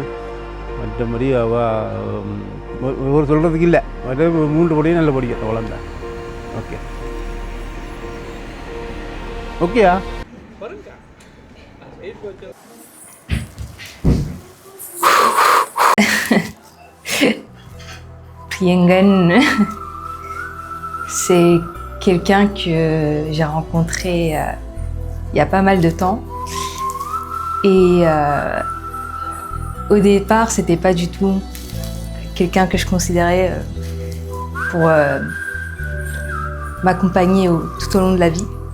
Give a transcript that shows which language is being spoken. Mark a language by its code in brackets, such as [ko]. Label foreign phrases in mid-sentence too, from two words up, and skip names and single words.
[ta] மற்றபடி ஒரு சொல்கிறதுக்கு இல்லை, 3 படியும் நல்ல படிக்க அவ்வளோதான். ஓகே ஓகேயா? [fr] Priyangan, c'est quelqu'un que j'ai rencontré il y a pas mal de temps. Et au départ, c'était pas du tout quelqu'un que je considérais pour m'accompagner tout au long de la vie.